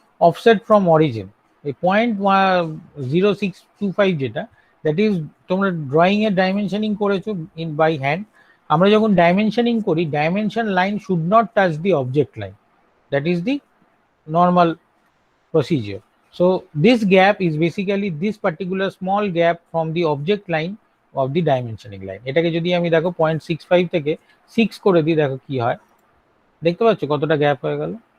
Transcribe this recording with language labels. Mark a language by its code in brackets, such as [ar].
[bn] Offset from origin, এই 0.0625 যেটা, [en] that is [bn] তোমরা ড্রয়িং এর ডাইমেনশনিং করেছো [en] In by hand. [bn] আমরা যখন ডাইমেনশনিং করি, [en] Dimension line should not touch the object line, that is the normal procedure. So this gap is basically this particular small gap from the object line of the dimensioning line. [bn] এটাকে যদি আমি দেখো 0.65 থেকে 6 করে দিই, দেখো কি হয়, দেখতে পাচ্ছ কতটা গ্যাপ হয়ে গেল।